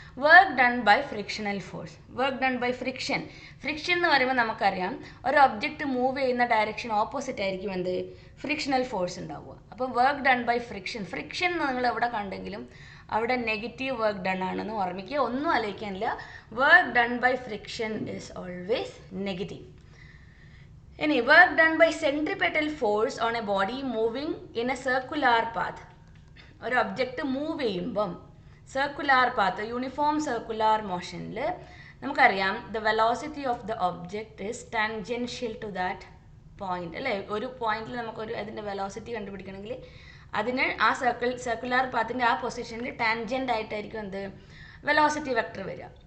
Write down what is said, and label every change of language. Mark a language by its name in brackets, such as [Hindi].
[Malayalam] Work done by frictional force. Work done by friction എന്ന് പറയുമ്പോൾ നമുക്കറിയാം ഒരു ഒബ്ജക്റ്റ് മൂവ് ചെയ്യുന്ന ഡയറക്ഷൻ ഓപ്പോസിറ്റ് ആയിരിക്കും എന്ത്? ഫ്രിക്ഷണൽ ഫോഴ്സ് ഉണ്ടാവുക. അപ്പോൾ വർക്ക് ഡൺ ബൈ ഫ്രിക്ഷൻ നിങ്ങൾ എവിടെ കണ്ടെങ്കിലും അവിടെ നെഗറ്റീവ് വർക്ക് ഡൺ ആണെന്ന് ഓർമ്മിക്കുക. ഒന്നും ആലോചിക്കാനില്ല. [English] Work done by friction is always negative. Any work done by centripetal force on a body moving in a circular path. [Malayalam] ഒരു ഒബ്ജക്റ്റ് മൂവ് ചെയ്യുമ്പം സർക്കുലാർ പാത്ത് യൂണിഫോം സർക്കുലാർ മോഷനിൽ നമുക്കറിയാം [English] the velocity of the object is tangential to that point [Malayalam] അല്ലേ. ഒരു പോയിന്റിൽ നമുക്കൊരു അതിൻ്റെ velocity കണ്ടുപിടിക്കണമെങ്കിൽ അതിന് ആ സർക്കുലാർ പാത്തിൻ്റെ ആ പൊസിഷനിൽ ടാൻജൻ്റ് ആയിട്ടായിരിക്കും എന്ത് വെലോസിറ്റി വെക്ടർ വരിക.